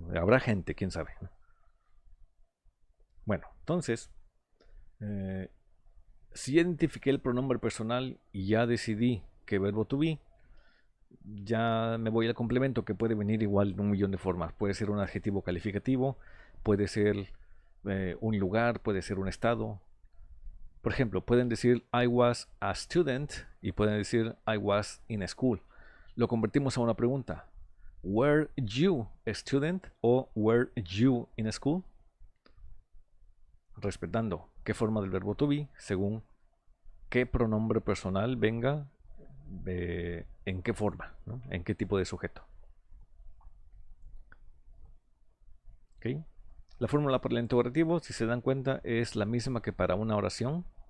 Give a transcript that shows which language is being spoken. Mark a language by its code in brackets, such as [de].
[es] Habrá gente, quién sabe, ¿no? Bueno, entonces, eh, si identifiqué el pronombre personal y ya decidí qué verbo to be, ya me voy al complemento que puede venir igual en un millón de formas. Puede ser un adjetivo calificativo, puede ser un lugar, puede ser un estado. Por ejemplo, pueden decir [en] I was a student [es] y pueden decir [en] I was in school. [es] Lo convertimos a una pregunta. [en] Were you a student o were you in school? [es] Respetando qué forma del verbo to be según qué pronombre personal venga en qué forma, ¿no? En qué tipo de sujeto. ¿Okay? La fórmula para el interrogativo, si se dan cuenta, es la misma que para una oración.